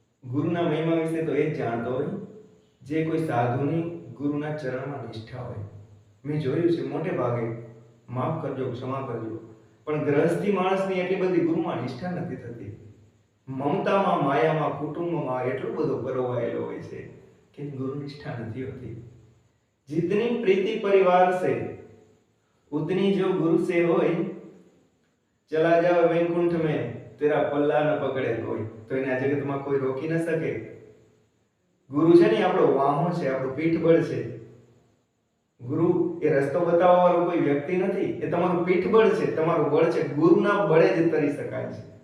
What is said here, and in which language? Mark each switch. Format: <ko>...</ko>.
<gu>ગુરુના મહિમા વિશે તો એ જ જાણતો હોય જે કોઈ સાધુની ગુરુના ચરણમાં નિષ્ઠા હોય. મેં જોયું છે મોટે ભાગે, માફ કરજો, ક્ષમા કરજો, પણ ગ્રહસ્થી માણસની એટલી બધી ગુરુમાં નિષ્ઠા નથી થતી. મમતામાં, માયામાં, કુટુંબમાં એટલો બધો પરોવાયેલો હોય છે કે ગુરુ નિષ્ઠા નથી હોતી.</gu> <hi>जितनी प्रीति परिवार से उतनी जो गुरु से होय, चला जाओ वैकुंठ में तेरा पल्ला न पकड़े कोई.</hi> <gu>तो એને આ જગતમાં કોઈ રોકી ન શકે. ગુરુ છે ને આપણો વાહો છે, આપણું પીઠબળ છે. ગુરુ એ રસ્તો બતાવવા વાળો કોઈ વ્યક્તિ નથી, એ તમારું પીઠબળ છે, તમારું બળ છે. ગુરુના બળે જ તરી શકાય છે.</gu>